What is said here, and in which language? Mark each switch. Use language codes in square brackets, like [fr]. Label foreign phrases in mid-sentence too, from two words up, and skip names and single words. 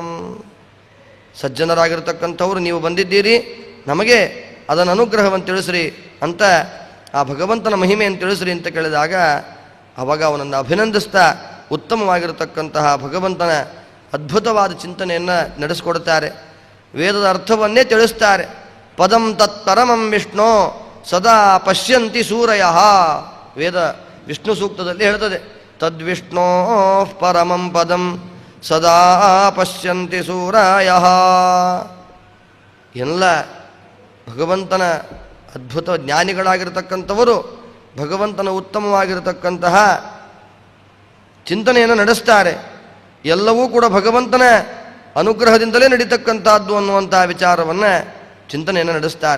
[kn] ಸಜ್ಜನರಾಗಿರ್ತಕ್ಕಂಥವ್ರು ನೀವು ಬಂದಿದ್ದೀರಿ, ನಮಗೆ ಅದನ್ನು ಅನುಗ್ರಹವನ್ನು ತಿಳಿಸ್ರಿ ಅಂತ, ಆ ಭಗವಂತನ ಮಹಿಮೆಯನ್ನು ತಿಳಿಸ್ರಿ ಅಂತ ಕೇಳಿದಾಗ ಅವಾಗ ಅವನನ್ನು ಅಭಿನಂದಿಸ್ತಾ ಉತ್ತಮವಾಗಿರತಕ್ಕಂತಹ ಭಗವಂತನ ಅದ್ಭುತವಾದ ಚಿಂತನೆಯನ್ನು ನಡೆಸಿಕೊಡ್ತಾರೆ. ವೇದದ ಅರ್ಥವನ್ನೇ ತಿಳಿಸ್ತಾರೆ. [sa] ಪದಂ ತತ್ಪರಮಂ ವಿಷ್ಣು ಸದಾ ಪಶ್ಯಂತಿ ಸೂರಯ. [kn] ವೇದ ವಿಷ್ಣು ಸೂಕ್ತದಲ್ಲಿ ಹೇಳ್ತದೆ, [sa] ತದ್ವಿಷ್ಣೋ ಪರಮಂ ಪದಂ ಸದಾ ಪಶ್ಯಂತಿ ಸೂರಯ. [kn] ಎಲ್ಲ ಭಗವಂತನ ಅದ್ಭುತ ಜ್ಞಾನಿಗಳಾಗಿರ್ತಕ್ಕಂಥವರು ಭಗವಂತನ ಉತ್ತಮವಾಗಿರತಕ್ಕಂತಹ ಚಿಂತನೆಯನ್ನು ನಡೆಸ್ತಾರೆ. ಎಲ್ಲವೂ ಕೂಡ ಭಗವಂತನ ಅನುಗ್ರಹದಿಂದಲೇ ನಡೀತಕ್ಕಂಥದ್ದು ಅನ್ನುವಂಥ ವಿಚಾರವನ್ನು ಚಿಂತನೆಯನ್ನು ನಡೆಸ್ತಾರೆ.